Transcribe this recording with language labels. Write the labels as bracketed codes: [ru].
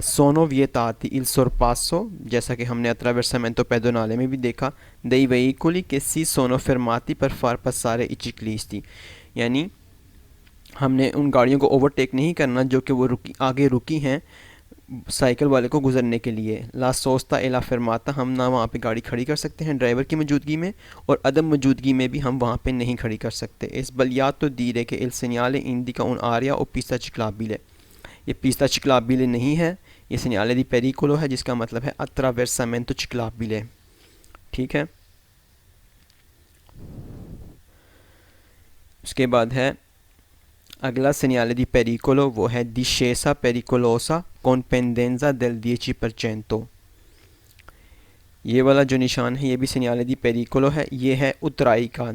[it] sono vietati il sorpasso, [hi] जैसा कि हमने attraversamento pedonale में भी देखा, [it] dei veicoli che si sono fermati per far passare i ciclisti, [hi] यानी हमने उन गाड़ियों को ओवरटेक नहीं करना जो कि वो आगे रुकी हैं साइकिल वाले को गुजरने के लिए। [it] ला सोस्ता ए ला [hi] fermata, हम ना वहाँ पे गाड़ी खड़ी कर सकते हैं ड्राइवर की मौजूदगी में और अदम मौजूदगी में भी हम वहाँ पे नहीं खड़ी कर सकते। [it] sbagliato dire che il segnale indica un'area o pista ciclabile, ये pista ciclabile नहीं है, ये segnale di pericolo है [hi] जिसका मतलब है [it] attraversamento ciclabile। [hi] ठीक है, उसके बाद है अगला segnale di pericolo, वो है [it] discesa pericolosa con pendenza del 10%। [hi] ये वाला जो निशान है ये भी segnale di pericolo है, ये है उतराई का।